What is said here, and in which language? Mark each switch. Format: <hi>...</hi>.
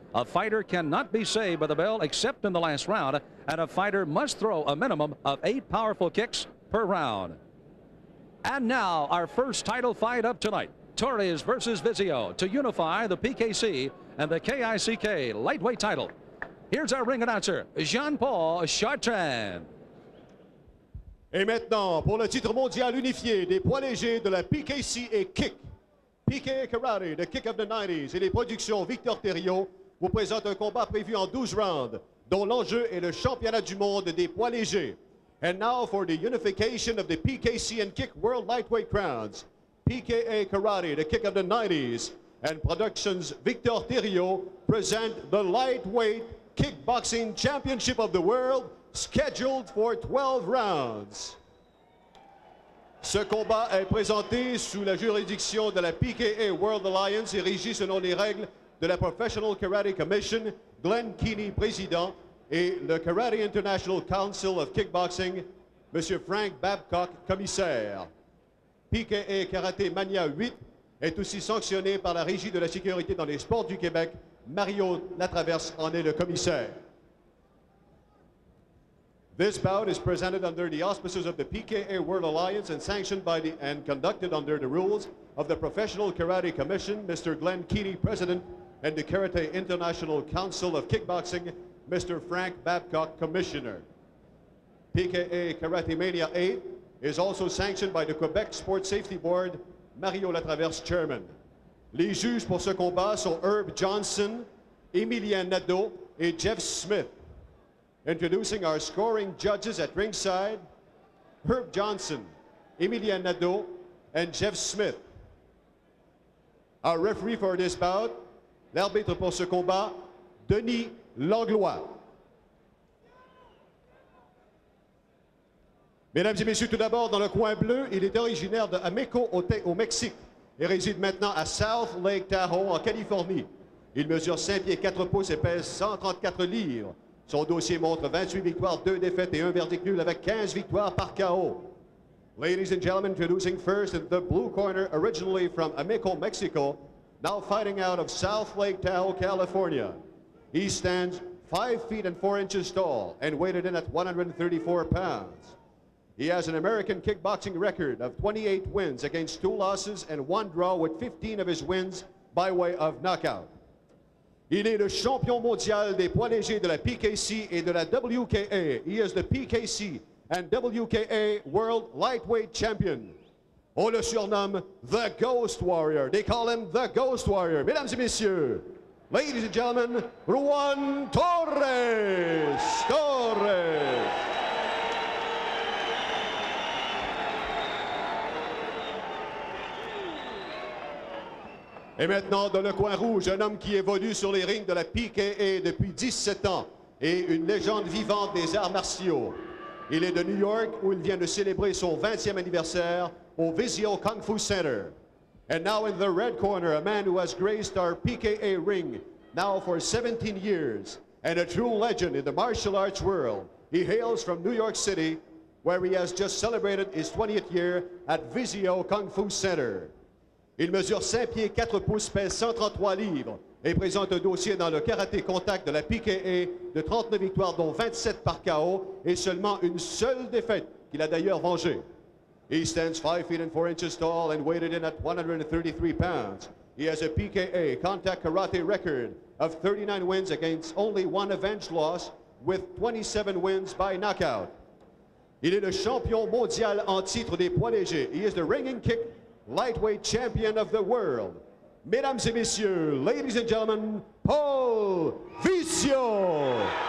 <en>A fighter cannot be saved by the bell except in the last round, and a fighter must throw a minimum of 8 powerful kicks per round. And now our first title fight of tonight, Torres versus Vizzio, to unify the PKC and the KICK lightweight title. Here's our ring announcer, Jean-Paul Chartrand.</en> <fr>Et maintenant, pour le titre mondial unifié des poids légers de la PKC et Kick, PKA Karate, the Kick of the 90s et les productions Victor Thériault vous présentent un combat prévu en 12 rounds, dont l'enjeu est le championnat du monde des poids légers.</fr> <en>And now for the unification of the PKC and Kick World Lightweight Crowns, PKA Karate, the Kick of the 90s, and Productions Victor Thériault present the Lightweight Kickboxing Championship of the World, scheduled for 12 rounds.</en> <fr>Ce combat est présenté sous la juridiction de la PKA World Alliance et régi selon les règles de la Professional Karate Commission, Glenn Keeney, président, et le Karate International Council of Kickboxing, M. Frank Babcock, commissaire. PKA Karaté Mania 8 est aussi sanctionné par la Régie de la sécurité dans les sports du Québec. Mario Latraverse en est le commissaire.</fr> <en>This bout is presented under the auspices of the PKA World Alliance and sanctioned by and conducted under the rules of the Professional Karate Commission, Mr. Glenn Keeney, President, and the Karate International Council of Kickboxing, Mr. Frank Babcock, Commissioner. PKA Karate Mania 8 is also sanctioned by the Quebec Sport Safety Board, Mario Latraverse, Chairman.</en> <fr>Les juges pour ce combat sont Herb Johnson, Emilien Nadeau et Jeff Smith.</fr> <en>Introducing our scoring judges at ringside, Herb Johnson, Emilien Nadeau, and Jeff Smith. Our referee for this bout,</en> <fr>l'arbitre pour ce combat,</fr> <en>Denis Langlois.</en> <fr>Mesdames et messieurs, tout d'abord, dans le coin bleu, il est originaire de Ameco au Mexique et réside maintenant à South Lake Tahoe, en Californie. Il mesure 5 pieds 4 pouces et pèse 134 livres. Son dossier montre 28 victoires, 2 défaites et 1 verdict nul avec 15 victoires par KO.</fr> <en>Ladies and gentlemen, introducing first in the blue corner, originally from Ameco, Mexico, now fighting out of South Lake Tahoe, California. He stands 5 feet and 4 inches tall and weighted in at 134 pounds. He has an American kickboxing record of 28 wins against 2 losses and 1 draw, with 15 of his wins by way of knockout.</en> <fr>Il est le champion mondial des poids légers de la PKC et de la WKA.</fr> <en>He is the PKC and WKA World Lightweight Champion.</en> <fr>On le surnomme The Ghost Warrior.</fr> <en>They call him The Ghost Warrior.</en> <fr>Mesdames et messieurs,</fr> <en>ladies and gentlemen,</en> <fr>Juan Torres. Et maintenant, dans le coin rouge, un homme qui évolue sur les rings de la PKA depuis 17 ans et une légende vivante des arts martiaux. Il est de New York, où il vient de célébrer son 20e anniversaire au Vizzio Kung Fu Center.</fr> <en>And now in the red corner, a man who has graced our PKA ring now for 17 years and a true legend in the martial arts world. He hails from New York City, where he has just celebrated his 20th year at Vizzio Kung Fu Center.</en> <fr>Il mesure 5 pieds 4 pouces, pèse 133 livres et présente un dossier dans le karaté contact de la PKA de 39 victoires, dont 27 par KO et seulement une seule défaite qu'il a d'ailleurs vengée.</fr> <en>He stands 5 feet and 4 inches tall and weighted in at 133 pounds. He has a PKA contact karate record of 39 wins against only 1 avenged loss, with 27 wins by knockout.</en> <fr>Il est le champion mondial en titre des poids légers.</fr> <en>He is the ringing kick lightweight champion of the world.</en> <fr>Mesdames et messieurs,</fr> <en>ladies and gentlemen,</en> <fr>Paul Vizzio.</fr>